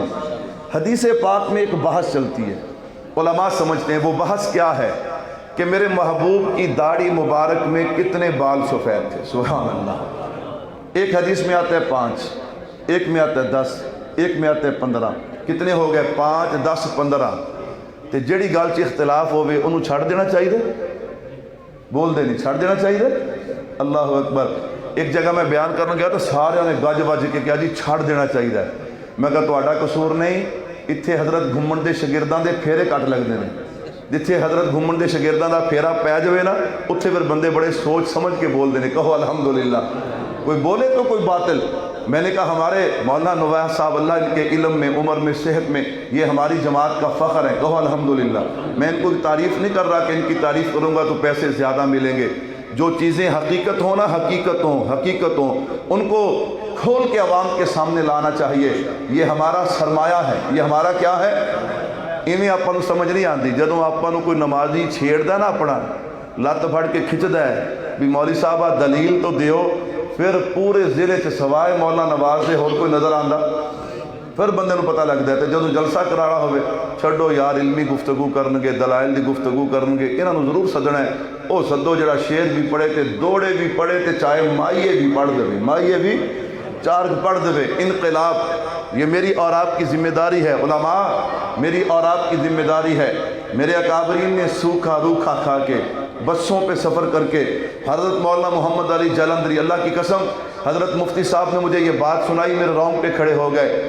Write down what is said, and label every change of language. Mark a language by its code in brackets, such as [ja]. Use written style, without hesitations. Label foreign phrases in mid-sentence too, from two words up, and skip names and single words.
[ur] حدیث پاک میں ایک بحث چلتی ہے، علماء سمجھتے ہیں وہ بحث کیا ہے کہ میرے محبوب کی داڑھی مبارک میں کتنے بال سفید تھے۔ [ar] سبحان اللہ۔ [ur] ایک حدیث میں آتا ہے 5، ایک میں آتا ہے 10، ایک میں آتا ہے 15، کتنے ہو گئے؟ [pa] 5، 10، 15۔ تے جڑی گل چ اختلاف ہوئے انہوں چھڑ دینا چاہیے، بول دے نہیں چھڑ دینا چاہیے۔ [ar] اللہ اکبر۔ [pa] ایک جگہ میں بیان کرنے گیا تو سارے نے گج بج کے کیا جی چھڑ دینا چاہیے۔ میں کہا تہاڈا قصور نہیں، اتھے حضرت گھومن دے شاگرداں دے پھیرے کٹ لگدے نے، جتھے حضرت گھومن دے شاگرداں دا پھیرا پے جاوے نا اتھے پھر بندے بڑے سوچ سمجھ کے بول دے نے، کہو الحمدللہ۔ [ur] کوئی بولے تو کوئی باطل۔ میں نے کہا ہمارے مولانا نویہ صاحب اللہ ان کے علم میں، عمر میں، صحت میں، یہ ہماری جماعت کا فخر ہے، کہو الحمدللہ۔ میں ان کو تعریف نہیں کر رہا کہ ان کی تعریف کروں گا تو پیسے زیادہ ملیں گے۔ جو چیزیں حقیقت ہوں نا، حقیقت ہوں، ان کو کھول کے عوام کے سامنے لانا چاہیے۔ یہ ہمارا سرمایہ ہے، یہ ہمارا کیا ہے؟ انہیں آپ کو سمجھ نہیں آتی [pa] جدوں آپ کو کوئی نمازی چھیڑ دا نا اپنا لت پھڑ کے کھچدا ہے بھی مولوی صاحبہ دلیل تو دیو، پھر پورے ضلع چ سوائے مولانا نواز دے اور کوئی نظر آندا، پھر بندے نو پتہ لگدا ہے۔ تے جدوں جلسہ کرانا ہوئے چھڈو یار علمی گفتگو کرنگے، دلائل دی گفتگو کرنگے، انہاں نو ضرور سدنا ہے۔ او سدو جڑا شعر بھی پڑھے تے دوڑے بھی پڑھے تے چاہے مائیے بھی پڑھ دے، مائیے بھی چار پڑھ دے۔ [ur] انقلاب یہ میری اور آپ کی ذمہ داری ہے، علماء میری اور آپ کی ذمہ داری ہے۔ میرے اکابرین نے سوکھا روکھا کھا کے، بسوں پہ سفر کر کے، حضرت مولانا محمد علی جلندری، اللہ کی قسم حضرت مفتی صاحب نے مجھے یہ بات سنائی، میرے رونگ پہ کھڑے ہو گئے۔